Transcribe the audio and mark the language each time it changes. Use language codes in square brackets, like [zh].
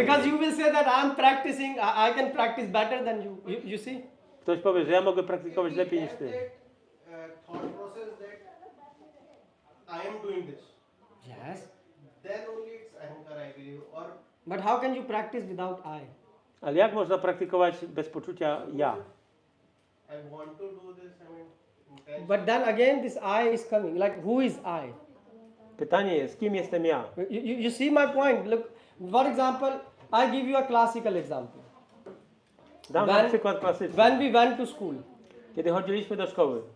[en] Because you will say that I'm practicing, I can practice better than you. You see? [pl] Ktoś powie, że ja mogę praktykować lepiej niż ty. [en] Thought process that I am doing this. Yes. Then only it's ahankar, I believe. Or But how can you practice without I? [pl] Ale jak można praktykować bez poczucia ja? [en] I want to do this. I mean, intention. But then again, this I is coming. Like, who is I? [pl] Pytanie jest, kim jestem ja? [en] You see my point? Look, for example, I give you a classical example. [pl] Dam wam przykład klasyczny. [en] When we went to school, [pl] Kiedy chodziliśmy do szkoły,